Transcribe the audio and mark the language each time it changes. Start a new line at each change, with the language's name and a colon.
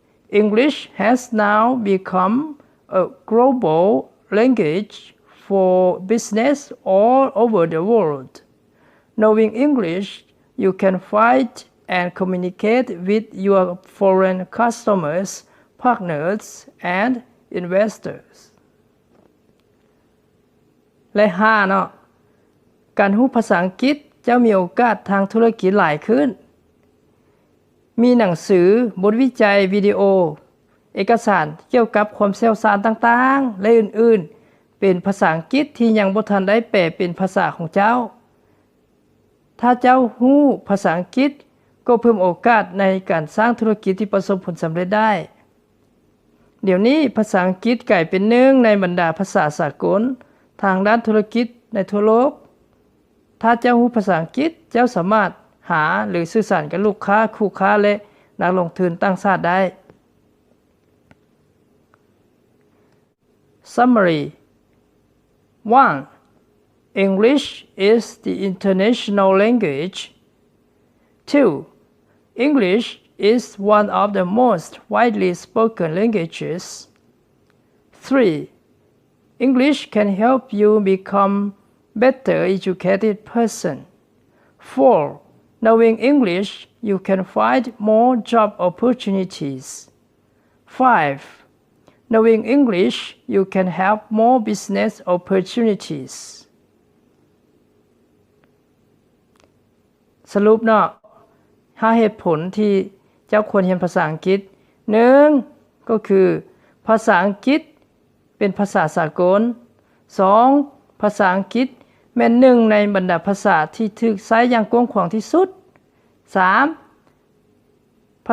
English: English has now become a global language for business all over the world. Knowing English, you can find and communicate with your foreign customers, partners, and investors.
Thai: และ5เนาะการรู้ภาษาอังกฤษจะมีโอกาสทางธุรกิจหลายขึ้นมีหนังสือบทวิจัยวิดีโอเอกสารเกี่ยวกับความเชี่ยวชาญต่างๆและอื่นๆเป็นภาษาอังกฤษที่ยังบ่ทันได้แปลเป็นภาษาของเจ้า ถ้าเจ้ารู้ภาษาอังกฤษก็เพิ่มโอกาสในการสร้างธุรกิจที่ประสบผลสำเร็จได้เดี๋ยวนี้ภาษาอังกฤษกลายเป็นหนึ่งในบรรดาภาษาสากลทางด้านธุรกิจในทั่วโลกถ้าเจ้ารู้ภาษาอังกฤษเจ้าสามารถหาหรือสื่อสารกับลูกค้าคู่ค้าและนักลงทุนต่างชาติได้
English: Summary 1. English is the international language. 2. English is one of the most widely spoken languages. 3. English can help you become better educated person. 4. Knowing English, you can find more job opportunities. 5. Knowing English, you can have more business opportunities.
Thai: สรุปเนาะ5เหตุผลที่เจ้าควรเรียนภาษาอังกฤษ 1. ก็คือภาษาอังกฤษเป็นภาษาสากล 2. ภาษาอังกฤษแม่นหนึ่งในบรรดาภาษาที่ถูกใช้อย่างกว้างขวางที่สุด 3.